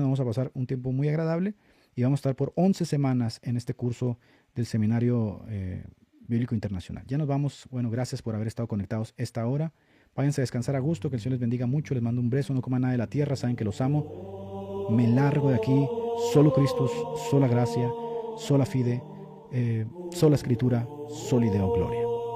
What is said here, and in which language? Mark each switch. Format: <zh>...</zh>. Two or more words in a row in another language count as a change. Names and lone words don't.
<es>Vamos a pasar un tiempo muy agradable y vamos a estar por 11 semanas en este curso del Seminario Bíblico Internacional. Ya nos vamos. Bueno, gracias por haber estado conectados esta hora. Váyanse a descansar a gusto, que el Señor les bendiga mucho. Les mando un beso. No coman nada de la tierra, saben que los amo. Me largo de aquí. Solo Cristo, sola gracia,</es> <la>sola fide,</la> <es>sola escritura,</es> <la>soli Deo gloria.</la>